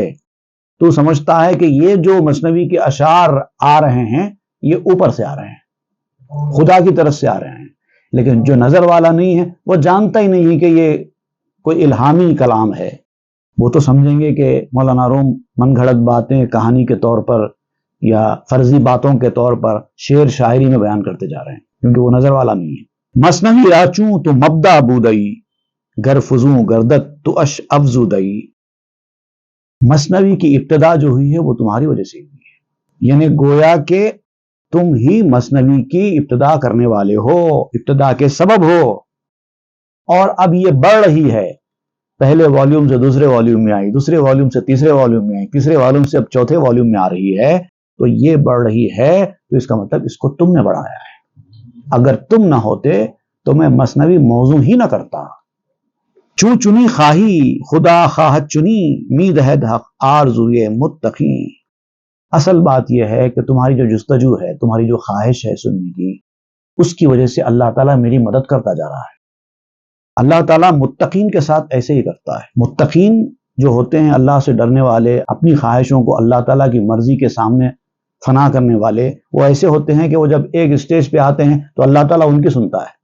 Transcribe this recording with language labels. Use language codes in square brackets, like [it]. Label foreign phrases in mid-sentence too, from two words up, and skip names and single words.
[ur] تو سمجھتا ہے کہ یہ جو مثنوی کے اشعار آ رہے ہیں یہ اوپر سے آ رہے ہیں، خدا کی طرف سے آ رہے ہیں، لیکن جو نظر والا نہیں ہے وہ جانتا ہی نہیں ہے کہ یہ کوئی الہامی کلام ہے۔ وہ تو سمجھیں گے کہ مولانا روم من گھڑت باتیں کہانی کے طور پر یا فرضی باتوں کے طور پر شعر شاعری میں بیان کرتے جا رہے ہیں، کیونکہ وہ نظر والا نہیں ہے۔ [fa] مثنوی راچوں تو مبدا بودئی، گر فزوں گردت تو اش افزودئی۔ [ur] مثنوی کی ابتدا جو ہوئی ہے وہ تمہاری وجہ سے ہوئی ہے، یعنی گویا کہ تم ہی مثنوی کی ابتدا کرنے والے ہو، ابتدا کے سبب ہو، اور اب یہ بڑھ رہی ہے۔ پہلے والیوم سے دوسرے والیوم میں آئی، دوسرے والیوم سے تیسرے والیوم میں آئی، تیسرے والیوم سے اب چوتھے والیوم میں آ رہی ہے۔ تو یہ بڑھ رہی ہے تو اس کا مطلب اس کو تم نے بڑھایا ہے۔ اگر تم نہ ہوتے تو میں مثنوی موضوع ہی نہ کرتا۔ [fa] چوں چنی خواہی خدا خواہت چنی، می دہد حق آرزوئے متقی۔ [ur] اصل بات یہ ہے کہ تمہاری جو جستجو ہے، تمہاری جو خواہش ہے سننے کی، اس کی وجہ سے اللہ تعالیٰ میری مدد کرتا جا رہا ہے۔ اللہ تعالیٰ متقین کے ساتھ ایسے ہی کرتا ہے۔ متقین جو ہوتے ہیں، اللہ سے ڈرنے والے، اپنی خواہشوں کو اللہ تعالیٰ کی مرضی کے سامنے فنا کرنے والے، وہ ایسے ہوتے ہیں کہ وہ جب ایک اسٹیج پہ آتے ہیں تو اللہ تعالیٰ ان کی سنتا ہے۔